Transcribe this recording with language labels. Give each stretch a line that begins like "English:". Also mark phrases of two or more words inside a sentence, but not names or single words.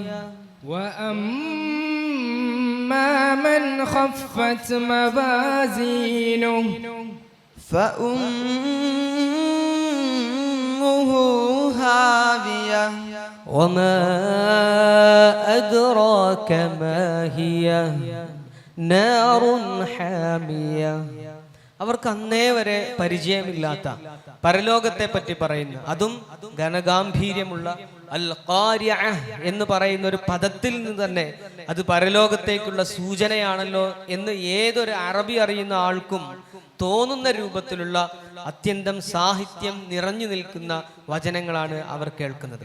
Arabic: وأما من خفت موازينه فأمه هاوية وما أدراك ما هي نار حامية.
Malayalam: അവർക്ക് അന്നേ വരെ പരിചയമില്ലാത്ത പരലോകത്തെ പറ്റി പറയുന്ന, അതും ഘനഗാംഭീര്യമുള്ള അൽ ഖാരിഅ എന്ന് പറയുന്ന ഒരു പദത്തിൽ നിന്ന് തന്നെ അത് പരലോകത്തേക്കുള്ള സൂചനയാണല്ലോ എന്ന് ഏതൊരു അറബി അറിയുന്ന ആൾക്കും തോന്നുന്ന രൂപത്തിലുള്ള അത്യന്തം സാഹിത്യം നിറഞ്ഞു നിൽക്കുന്ന വചനങ്ങളാണ് അവർ കേൾക്കുന്നത്.